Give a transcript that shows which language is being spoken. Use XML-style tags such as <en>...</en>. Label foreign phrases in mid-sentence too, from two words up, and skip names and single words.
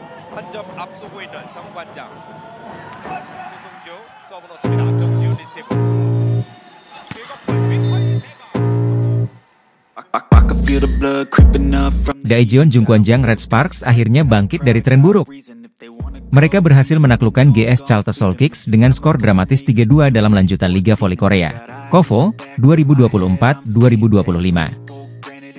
<ko>한 점 앞서고 있는 정관장. 조성주 서브 넣습니다. 정지훈 리시브.</ko> <id>Daejeon Jungkwanjang Red Sparks akhirnya bangkit dari tren buruk. Mereka berhasil menaklukkan GS Chalters Seoul Kicks dengan skor dramatis 3-2 dalam lanjutan Liga Voli Korea, KOVO, 2024-2025.</id>